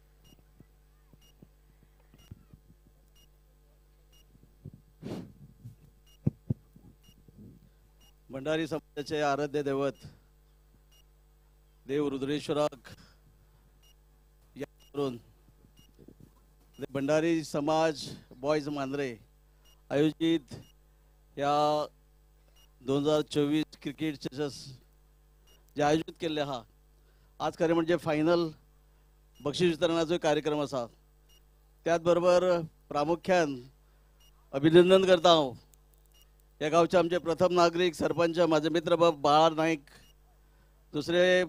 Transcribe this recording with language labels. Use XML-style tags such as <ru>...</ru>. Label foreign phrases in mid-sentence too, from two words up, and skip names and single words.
<kok>भंडारी समाजाचे आराध्य दैवत देव रुद्रेश्वराक करून भंडारी समाज बॉयज मांद्रे आयोजित या 2024 क्रिकेट चषक जे आयोजित केल्ले आहा, आज खरें म्हणजे फायनल बक्षीस वितरणाचो कार्यक्रम आसा. त्याच बरोबर प्रामुख्यान अभिनंदन करता हांव या गांवचे आमचे प्रथम नागरिक सरपंच माझे मित्र बाळा नाईक, दुसरे</kok>